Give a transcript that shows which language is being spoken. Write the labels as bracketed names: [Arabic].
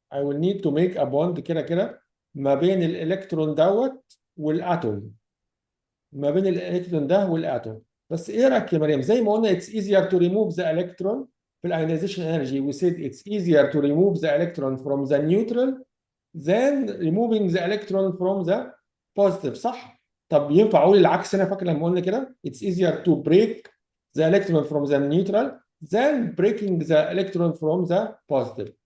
[English] I will need to make a bond [Arabic] كده كده ما بين الإلكترون دوت والأتوم. ما بين الإلكترون ده والأتوم. بس إيه رأيك يا مريم؟ زي ما قلنا [English] it's easier to remove the electron [Arabic] في ionization energy. [English] We said it's easier to remove the electron from the neutral than removing the electron from the positive [Arabic] صح؟ طب ينفع اقول العكس هنا فاكر لما قلنا كده [English] it's easier to break the electron from the neutral than breaking the electron from the positive.